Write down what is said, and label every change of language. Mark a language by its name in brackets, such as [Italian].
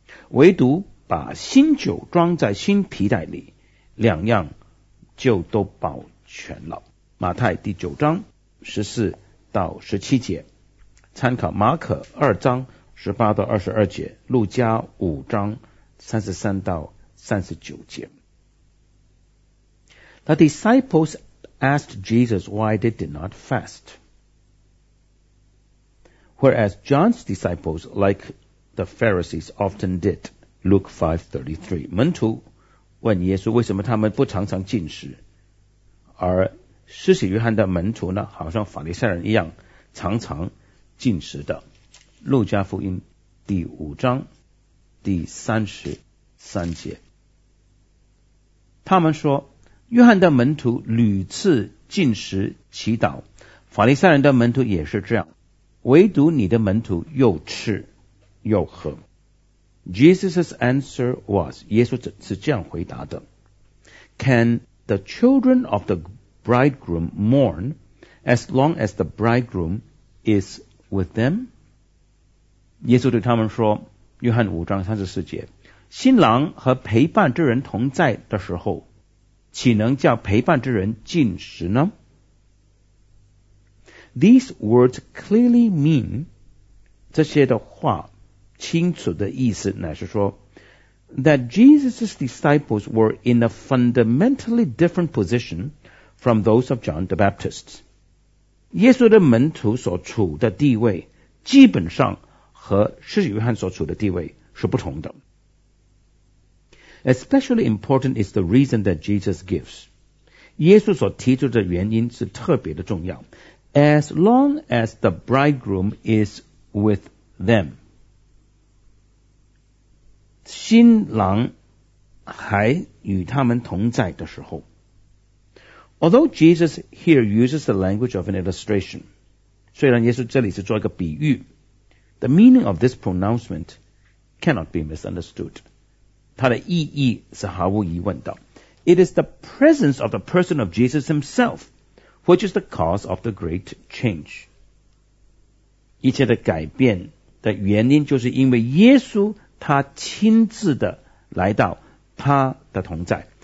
[Chinese] 唯独把新酒装在新皮袋里，两样就都保全了。马太第九章十四到十七节，参考马可二章十八到二十二节，路加五章三十三到三十九节。 [English] The disciples asked Jesus why they did not fast. Whereas John's disciples, like the Pharisees, often did. Luke 5:33. [Chinese] 门徒问耶稣为什么他们不常常禁食，而施洗约翰的门徒呢，好像法利赛人一样常常禁食的。路加福音第五章第三十三节，他们说，约翰的门徒屡次禁食祈祷，法利赛人的门徒也是这样，唯独你的门徒又吃又喝。 [English] Jesus' answer was, [Chinese] 耶稣是这样回答的， [English] Can the children of the bridegroom mourn as long as the bridegroom is with them? [Chinese] 耶稣对他们说，约翰五章三十四节，新郎和陪伴之人同在的时候，岂能叫陪伴之人禁食呢？ [English] These words clearly mean, [Chinese] 这些的话清楚的意思乃是说 [English] that Jesus' disciples were in a fundamentally different position from those of John the Baptist. [Chinese] 耶稣的门徒所处的地位基本上和施洗约翰所处的地位是不同的。 [English] Especially important is the reason that Jesus gives. [Chinese] 耶稣所提出的原因是特别的重要。 [English] As long as the bridegroom is with them. [Chinese] 新郎还与他们同在的时候。 [English] Although Jesus here uses the language of an illustration, [Chinese] 虽然耶稣这里是做一个比喻， [English] the meaning of this pronouncement cannot be misunderstood. [Chinese] 它的意义是毫无疑问的。 [English] It is the presence of the person of Jesus himself, which is the cause of the great change. [Chinese] 一切的改变的原因就是因为耶稣他亲自的来到他的同在。